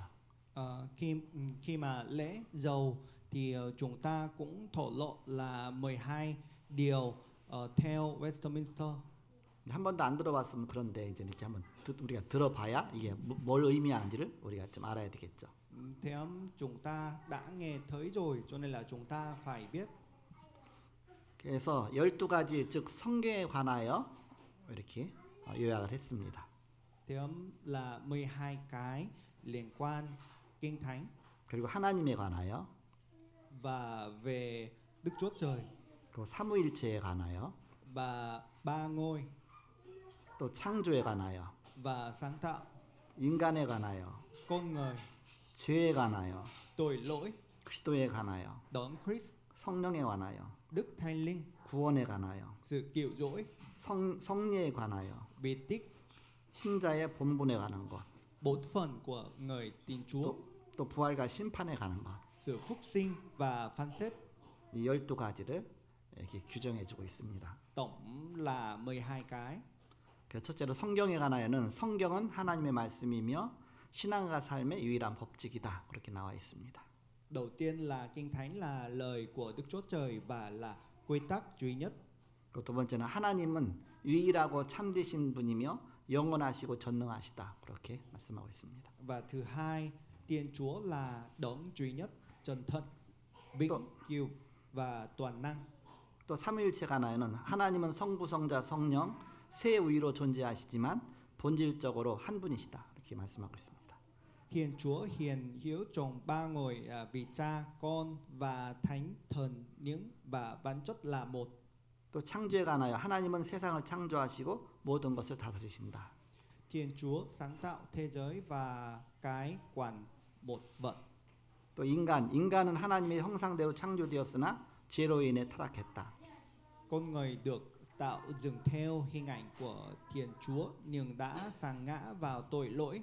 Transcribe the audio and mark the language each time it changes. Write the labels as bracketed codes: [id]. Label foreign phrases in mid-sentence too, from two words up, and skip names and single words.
[vi] Khi mà lễ dầu thì chúng ta cũng thổ lộ là 12 điều theo Westminster. [ko] 한 번도 안 들어봤으면 그런데 이제 이렇게 한번 우리가 들어봐야 이게 뭘 의미하는지를 우리가 좀 알아야 되겠죠. [vi] chúng ta đã nghe thấy rồi, cho nên là chúng ta phải biết. [ko] 그래서 12가지 즉 성경에 관하여 이렇게 요약을 했습니다. [vi] Là 12 cái liên quan kinh thánh [ko] 그리고 하나님에 관하여 [vi] và về Đức Chúa Trời [ko] 또 삼위일체에 관하여 [vi] và ba ngôi [ko] 또 창조에 관하여 [vi] và sáng tạo, [ko] 인간에 관하여 [vi] con người, [ko] 죄에 관하여 [vi] tội lỗi, [ko] 그리스도에 관하여 [vi] đấng Christ, [ko] 성령에 관하여 [vi] Đức Thánh Linh, [ko] 구원에 관하여 [vi] sự cứu rỗi, [ko] 성례에 관하여 [vi] bí tích, [ko] 신자의 본분에 관한 것, [vi] bổn phận của người tin Chúa, [ko] 또 부활과 심판에 관한 것, [vi] sự phúc sinh và phán xét. [ko] 이 12가지를 이렇게 규정해주고 있습니다. [vi] Tổng là 12 cái. [ko] 그래서 첫째로 성경에 관하여는 성경은 하나님의 말씀이며 신앙과 삶의 유일한 법칙이다. 그렇게 나와 있습니다. [vi] Đầu tiên là kinh thánh là lời của Đức Chúa Trời và là quy tắc duy nhất. [ko] 그리고 두 번째는 하나님은 유일하고 참되신 분이며 영원하시고 전능하시다. 그렇게 말씀하고 있습니다. [vi] Và thứ hai, Thiên Chúa là đấng duy nhất, chân thật, vĩnh cửu và toàn năng. [ko] 또 삼위일체 관하여는 하나님은 성부, 성자, 성령 세 위로 존재하시지만 본질적으로 한 분이시다. 이렇게 말씀하고 있습니다. [vi] Thiên Chúa hiện hữu trong ba ngôi vị Cha, Con và Thánh Thần, nhưng và bản chất là một. [ko] 또 창조에 관하여 하나님은 세상을 창조하시고 모든 것을 다스리신다. [vi] Thiên Chúa sáng tạo thế giới và cái quản một vật. [ko] 또 인간은 하나님의 형상대로 창조되었으나 죄로 인해 타락했다. [vi] Con người được tạo dựng theo hình ảnh của Thiên Chúa nhưng đã sa ngã vào tội lỗi.